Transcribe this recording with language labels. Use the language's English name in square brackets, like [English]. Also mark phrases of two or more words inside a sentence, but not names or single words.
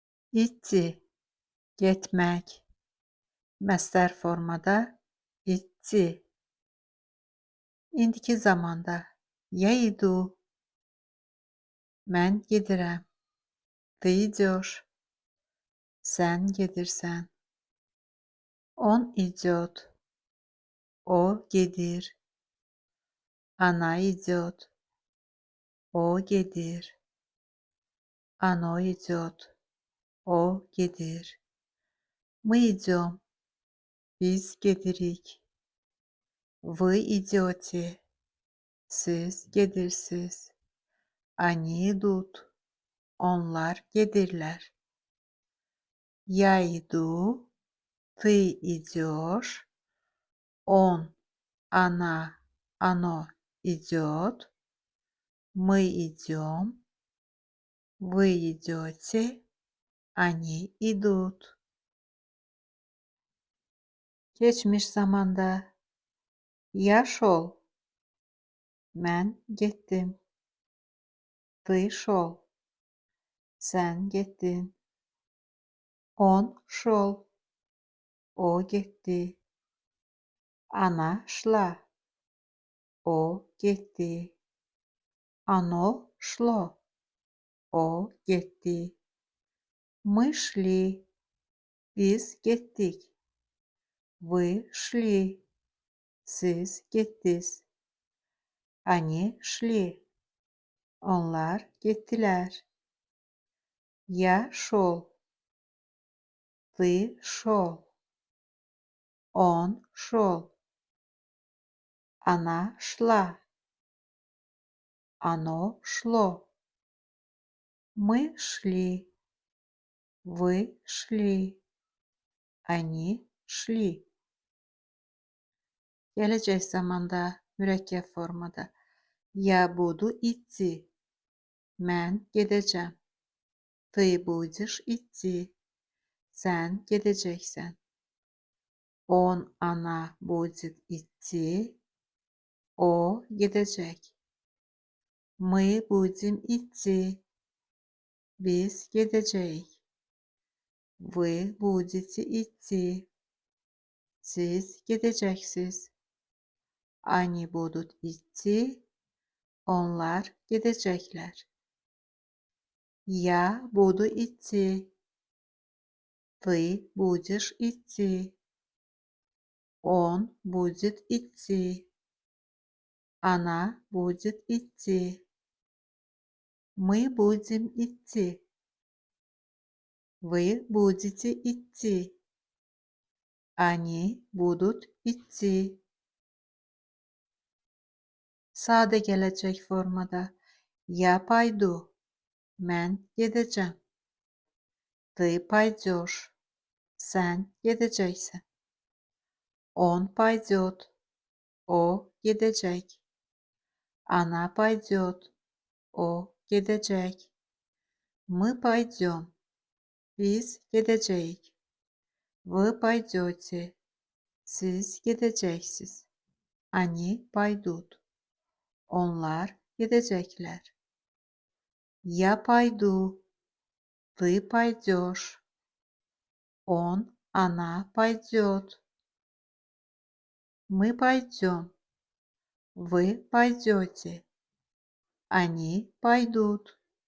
[Azerbaijani] İtti, getmək. Məstər formada itti. İndiki zamanda [Russian] я иду. [Azerbaijani] Mən gedirəm. [Russian] Ты идешь. [Azerbaijani] Sən gedirsən. [Russian] Он идет. [Azerbaijani] O gedir. [Russian] Она идет. [Azerbaijani] O gedir. [Russian] Оно идет. [Azerbaijani] O gedir. [Russian] Мы идем. [Azerbaijani] Biz gedirik. [Russian] Вы идете. [Azerbaijani] Siz gedirsiz. [Russian] Они идут. [Azerbaijani] Onlar gedirlər. [Russian] Я иду. Ты идешь. Он, она, оно идет. Мы идем. Вы идете. Они идут. [Azerbaijani] Geçmiş zamanda [Russian] я шел. [Azerbaijani] Mən getdim. [Russian] Ты шел. [Azerbaijani] Sən getdin. [Russian] Он шел. [Azerbaijani] O getdi. [Russian] Она шла. [Azerbaijani] O getdi. [Russian] Оно шло. [Azerbaijani] O getdi. [Russian] Мы шли. [Azerbaijani] Biz getdik. [Russian] Вы шли. [Azerbaijani] Siz getdiniz. [Russian] Они шли. [Azerbaijani] Onlar getdilər. [Russian] Я шел. Ты шел. Он шел. Она шла. Оно шло. Мы шли. Вы шли. Они шли. [Azerbaijani] Gələcək zamanda mürəkkəb formada [Russian] я буду идти. [Azerbaijani] Mən gedəcəm. [Russian] Ты будешь идти. [Azerbaijani] Sən gedəcəksən. [Russian] Он, она будет идти. [Azerbaijani] O gedəcək. [Russian] Мы будем идти. [Azerbaijani] Biz gedəcəyik. [Russian] Вы будете идти. [Azerbaijani] Siz gedəcəksiniz. [Russian] Они будут идти. [Azerbaijani] Onlar gedəcəklər. [Russian] Я буду идти. Ты будешь идти. Он будет идти. Она будет идти. Мы будем идти. Вы будете идти. Они будут идти. [Azerbaijani] Sadə gələcək formada [Russian] я пойду. [Azerbaijani] Mən gedəcəm. [Russian] Ты пойдешь. [Azerbaijani] Sən gedəcəksən. [Russian] Он пойдет. [Azerbaijani] O gedəcək. [Russian] Она пойдет. [Azerbaijani] O gedəcək. [Russian] Мы пойдем. [Azerbaijani] Biz gedəcəyik. [Russian] Вы пойдете. [Azerbaijani] Siz gedəcəksiniz. [Russian] Они пойдут. [Azerbaijani] Onlar gedəcəklər. [Russian] Я пойду. Ты пойдешь. Он, она пойдет. Мы пойдем. Вы пойдете. Они пойдут.